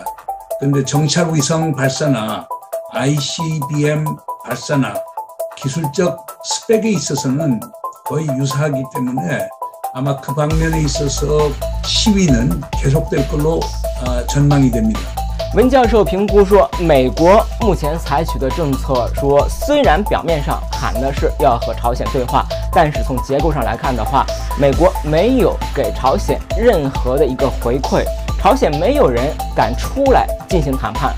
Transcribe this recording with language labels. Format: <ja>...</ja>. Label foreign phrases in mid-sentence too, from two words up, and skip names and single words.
<ko>그런데 정찰 위성 발사나 ICBM 발사나 기술적 스펙에 있어서는 거의 유사하기 때문에 아마 그 방면에 있어서 시위는 계속될 걸로 전망이 됩니다.</ko> <zh>文教授评估说，美国目前采取的政策说，虽然表面上喊的是要和朝鲜对话，但是从结构上来看的话，美国没有给朝鲜任何的一个回馈，朝鲜没有人敢出来进行谈判。</zh>